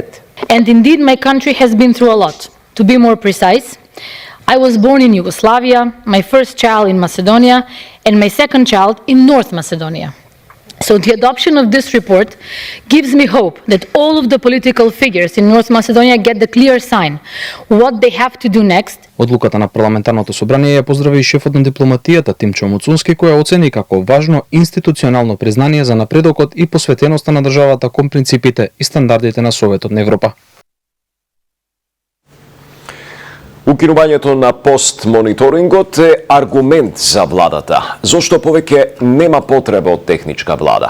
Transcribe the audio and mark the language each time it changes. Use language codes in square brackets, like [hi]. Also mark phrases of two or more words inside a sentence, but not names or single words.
[en] And indeed, my country has been through a lot. To be more precise, I was born in Yugoslavia, my first child in Macedonia, and my second child in North Macedonia. So the adoption of this report gives me hope that all of the political figures in North Macedonia get the clear sign what they have to do next. [mk] Одлуката на парламентарното собрание ја поздрави и шефот на дипломатијата Тимчо Муцунски, која оцени како важно институционално признание за напредокот и посветеноста на државата кон принципите и стандардите на Советот на Европа. Укинувањето на постмониторингот е аргумент за владата, зошто повеќе нема потреба од техничка влада.